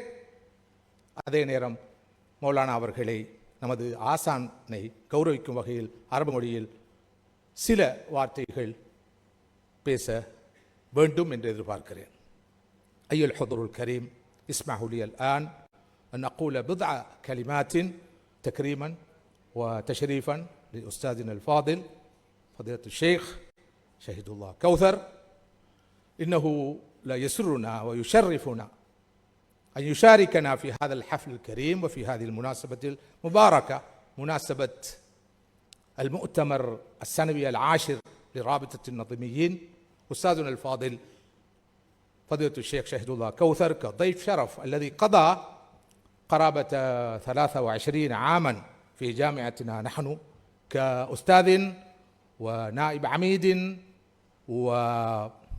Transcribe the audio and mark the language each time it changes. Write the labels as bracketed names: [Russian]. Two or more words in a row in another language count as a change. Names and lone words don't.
[Tamil] அதே நேரம் மௌலானா அவர்களை, நமது ஆசானை கௌரவிக்கும் வகையில் அரபு மொழியில் சில வார்த்தைகள் பேச வேண்டும் என்று எதிர்பார்க்கிறேன். [Arabic] أيها الحضور الكريم، اسمحوا لي الآن أن أقول بضع كلمات تكريما وتشريفا لأستاذنا الفاضل فضيلة الشيخ شهيد الله كوثر. إنه يسرنا ويشرفنا أن يشاركنا في هذا الحفل الكريم وفي هذه المناسبة المباركة، مناسبة المؤتمر السنوي العاشر لرابطة النظيميين، أستاذنا الفاضل فضيلة الشيخ شهد الله كوثر كضيف شرف، الذي قضى قرابة 23 عاما في جامعتنا نحن كأستاذ ونائب عميد وعميد